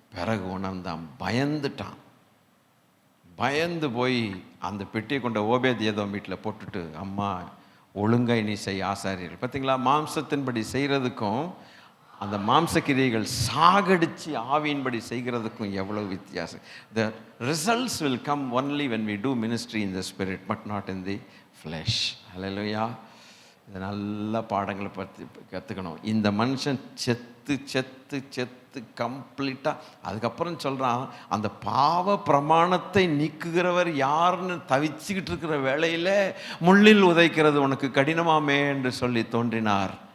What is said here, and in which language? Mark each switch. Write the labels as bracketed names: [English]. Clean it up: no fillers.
[Tamil] பிறகு உணர்ந்தான், பயந்துட்டான். பயந்து போய் அந்த பெட்டியை கொண்ட ஓபேத் ஏதோ வீட்டில் போட்டுட்டு, அம்மா ஒழுங்கை நீ செய் ஆசாரியர்கள். பார்த்தீங்களா, மாம்சத்தின்படி செய்கிறதுக்கும் அந்த மாம்சக்கிரியைகள் சாகடிச்சு ஆவியின்படி செய்கிறதுக்கும் எவ்வளவு வித்தியாசம். [English] The results will come only when we do ministry in the spirit but not in the flesh. [Tamil] ஹல்லேலூயா. இது நல்ல பாடங்களை பற்றி கற்றுக்கணும். இந்த மனுஷன் செத்து செத்து செத்து கம்ப்ளீட்டாக அதுக்கப்புறம் சொல்கிறான், அந்த பாவ பிரமாணத்தை நீக்குகிறவர் யாருன்னு தவிச்சுக்கிட்டு இருக்கிற வேளையில் முள்ளில் உதைக்கிறது உனக்கு கடினமாமே என்று சொல்லி தோன்றினார்.